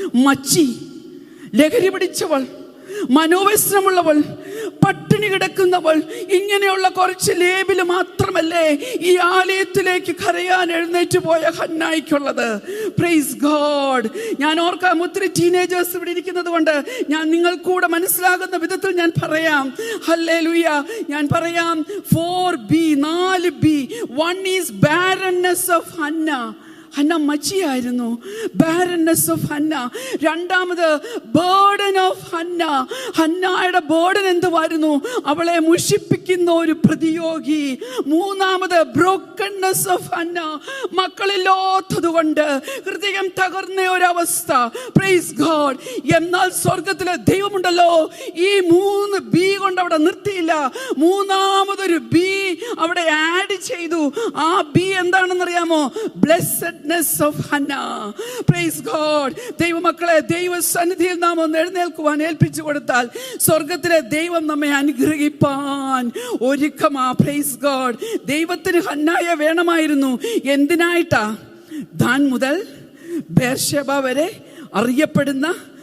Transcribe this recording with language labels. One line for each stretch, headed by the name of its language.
Malayalam: മച്ചി, ലഹരി പിടിച്ചവൾ, മനോവ്യസനമുള്ളവൾ, പട്ടിണി കിടക്കുന്നവൾ, ഇങ്ങനെയുള്ള കുറച്ച് ലേബില് മാത്രമല്ലേ ഈ ആലയത്തിലേക്ക് കരയാൻ എഴുന്നേറ്റ് പോയ ഹന്നായിക്കുള്ളത്.
English: Praise God.
Malayalam: ഞാൻ ഓർക്കാം, ഒത്തിരി ടീനേജേഴ്സ് ഇവിടെ ഇരിക്കുന്നത് കൊണ്ട് ഞാൻ നിങ്ങൾക്കൂടെ മനസ്സിലാകുന്ന വിധത്തിൽ ഞാൻ പറയാം. ഹല്ലേലൂയ. ഞാൻ പറയാം, 4B. 4B.
English: 1 is barrenness of Hannah.
Malayalam: Hannah മച്ചിയായിരുന്നു.
English: Barrenness of Hannah.
Malayalam: രണ്ടാമത്
English: Burden of Hannah.
Malayalam: ഹന്നയുടെ ബേർഡൻ എന്തുവായിരുന്നു? അവളെ മുഷിപ്പിക്കുന്ന ഒരു പ്രതിയോഗി. മൂന്നാമത്
English: Brokenness of Hannah.
Malayalam: മക്കളില്ലാത്തത് കൊണ്ട് ഹൃദയം തകർന്ന ഒരവസ്ഥ.
English: Praise God.
Malayalam: എന്നാൽ സ്വർഗത്തിലെ ദൈവമുണ്ടല്ലോ, ഈ 3B കൊണ്ട് അവിടെ നിർത്തിയില്ല. മൂന്നാമതൊരു B അവിടെ ആഡ് ചെയ്തു. ആ B എന്താണെന്നറിയാമോ?
English: Blessed of Hannah. Praise God.
Malayalam: ദൈവമക്കളെ, ദൈവസന്നിധിയിൽ നാം ഒന്ന് എഴുന്നേൽക്കുവാൻ ഏൽപ്പിച്ചു കൊടുത്താൽ സ്വർഗത്തിലെ ദൈവം നമ്മെ അനുഗ്രഹിപ്പാൻ ഒരുക്കമാ.
English: Praise God.
Malayalam: ദൈവത്തിന് ഹന്നായെ വേണമായിരുന്നു. എന്തിനായിട്ടാ? ദാൻ മുതൽ ബേർശേബ വരെ അറിയപ്പെടുന്ന